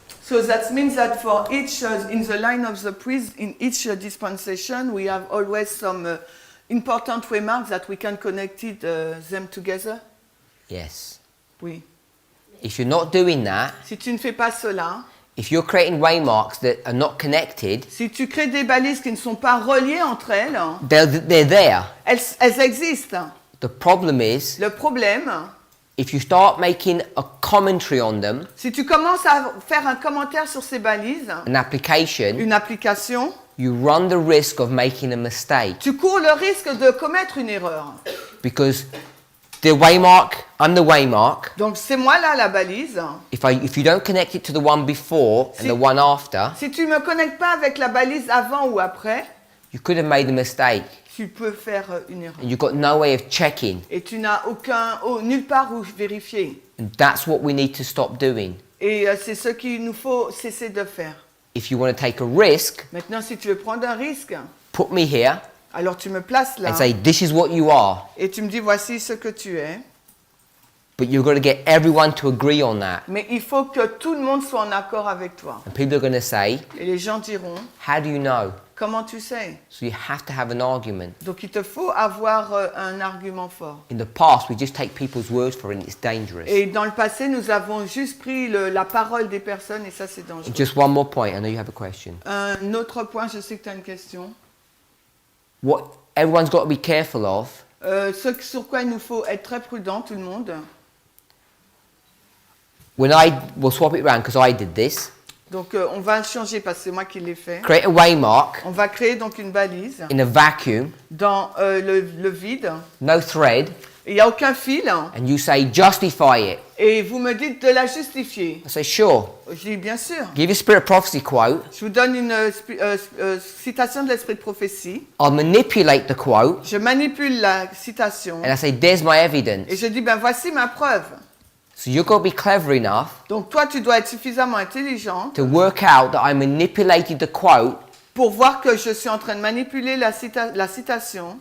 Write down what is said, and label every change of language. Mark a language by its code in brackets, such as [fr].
[en] So that means that for each, in the line of the priest, in each dispensation, we have always some important remarks that we can connect them together. Yes. [fr] Oui. [en] If you're not doing that, [fr] Si tu ne fais pas cela, [en] if you're creating waymarks that are not connected, [fr] si tu crées des balises qui ne sont pas reliées entre elles, [en] they're there. [fr] elles existent. [en] The problem is, [fr] Le problème, [en] if you start making a commentary on them, [fr] si tu commences à faire un commentaire sur ces balises, [en] an application, [fr] une application, [en] you run the risk of making a mistake. [fr] tu cours le risque de commettre une erreur. [en] Because the waymark, I'm the waymark. [fr] Donc c'est moi là la balise. [en] If you don't connect it to the one before and the one after, [fr] Si tu ne me connectes pas avec la balise avant ou après, [en] you could have made a mistake. [fr] tu peux faire une erreur. [en] And you've got no way of checking. [fr] Et tu n'as nulle part où vérifier. [en] And that's what we need to stop doing. [fr] Et c'est ce qu'il nous faut cesser de faire. [en] If you want to take a risk, [fr] Maintenant, si tu veux prendre un risque, [en] put me here [fr] alors tu me places là [en] and say, this is what you are. [fr] et tu me dis voici ce que tu es. [en] But you've got to get everyone to agree on that. [fr] Mais il faut que tout le monde soit en accord avec toi. [en] And people are going to say, [fr] Et les gens diront, [en] how do you know? [fr] comment tu sais? [en] So you have to have an argument. [fr] Donc il te faut avoir un argument fort. [en] In the past, we just take people's words for it and it's dangerous. [fr] Et dans le passé, nous avons juste pris la parole des personnes et ça c'est dangereux. [en] Just one more point. I know you have a question. [fr] Un autre point, je sais que tu as une question. [en] What everyone's got to be careful of [fr] Ce sur quoi il nous faut être très prudent, tout le monde. [en] we'll swap it around because I did this. [fr] Donc on va le changer parce que c'est moi qui l'ai fait. [en] Create a waymark [fr] On va créer donc une balise [en] in a vacuum, [fr] dans le vide. [en] no thread, [fr] Il n'y a aucun fil. [en] and you say justify it. [fr] Et vous me dites de la justifier. [en] I say sure. [fr] Je dis bien sûr. [en] Give a spirit of prophecy quote. [fr] Je vous donne une citation de l'esprit de prophétie. [en] I'll manipulate the quote, [fr] Je manipule la citation. [en] and I say there's my evidence. [fr] Et je dis, ben voici ma preuve. [en] So you've got to be clever enough [fr] Donc toi, tu dois être suffisamment intelligent [en] to work out that I manipulated the quote [fr] pour voir que je suis en train de manipuler la citation